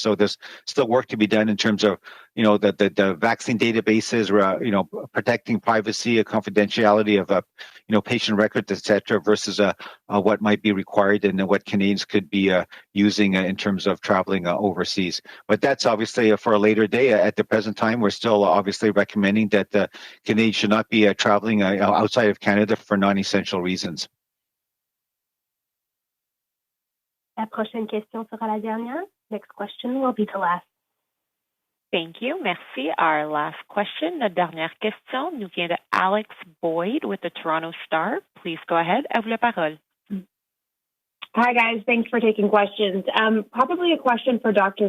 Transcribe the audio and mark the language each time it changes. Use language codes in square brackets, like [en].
[en] So there's still work to be done in terms of the vaccine databases, protecting privacy, confidentiality of patient records, etc., versus what might be required and what Canadians could be using in terms of traveling overseas. But that's obviously for a later day. At the present time, we're still obviously recommending that Canadians should not be traveling outside of Canada for non-essential reasons. [fr] La prochaine question sera la dernière. [en] Next question will be the last. Thank you. [fr] Merci. [en] Our last question, [fr] la dernière question, nous vient de [en] Alex Boyd with the Toronto Star. Please go ahead. [fr] À vous la parole. [en] Hi, guys. Thanks for taking questions. Probably a question for Dr.